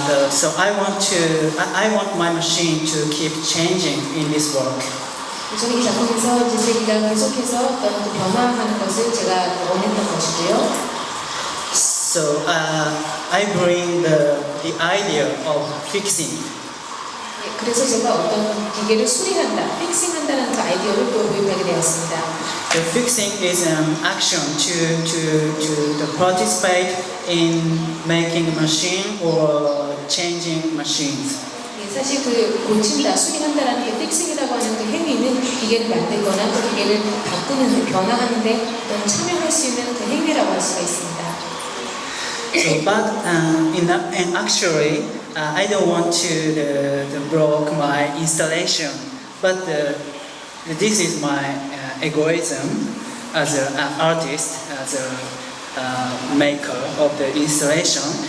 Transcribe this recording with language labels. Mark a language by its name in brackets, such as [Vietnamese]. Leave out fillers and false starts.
[English] So I want my machine to keep changing in this work. [Korean] 저는 이 작품에서 이제 제 기가 계속해서 어떤 그 변화하는 것을 제가 원했던 것이고요. [English] So I bring the idea of fixing. [Korean] 예, 그래서 제가 어떤 기계를 수리한다, 픽싱한다는 그 아이디어를 또 도입하게 되었습니다. [English] The fixing is an action to participate in making a machine or changing machines. [Korean] 예, 사실 그 고친다, 수리한다라는 게 픽싱이라고 하는 그 행위는 기계를 만들거나 또 기계를 바꾸는, 변화하는데 어떤 참여할 수 있는 그 행위라고 할 수가 있습니다. [English] So, but and actually, I don't want to block my installation. But this is my egoism as an artist, as a maker of the installation.